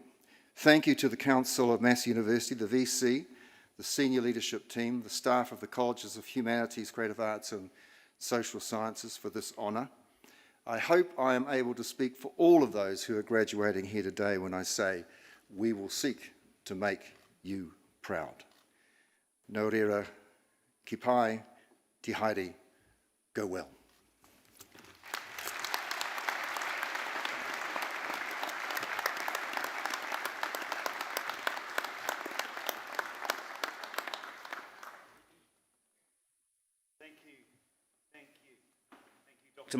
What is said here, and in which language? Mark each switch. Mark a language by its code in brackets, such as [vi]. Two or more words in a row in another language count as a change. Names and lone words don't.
[en] Thank you to the Council of Massey University, the VC, the senior leadership team, the staff of the Colleges of Humanities, Creative Arts and Social Sciences for this honour. I hope I am able to speak for all of those who are graduating here today when I say we will seek to make you proud. [mi] Nō reira, ki pai, te haere, [en] go well. Thank you, Dr.